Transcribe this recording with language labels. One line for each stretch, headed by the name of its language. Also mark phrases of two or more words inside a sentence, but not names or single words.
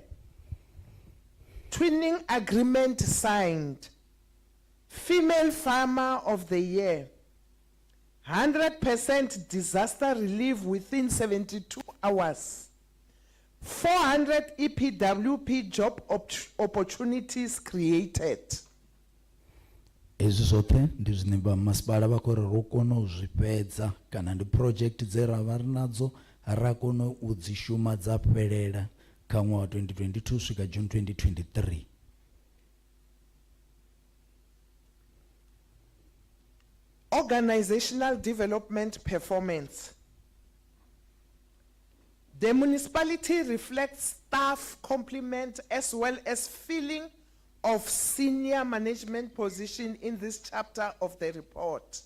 English: Twinning agreement signed. Female Farmer of the Year. 100% disaster relief within 72 hours. 400 EPWP job opportunities created.
Venda: Ezwi zwoṱhe ndi zwine vha masipala vha khou ri ro kona u zwi fhedza kana ndi project dze ra vha ri nadzo ra kona u dzi shuma dza fhelela kha ṅwaha 2022 swika June 2023.
English: Organizational development performance. The municipality reflects staff complement as well as filling of senior management position in this chapter of the report.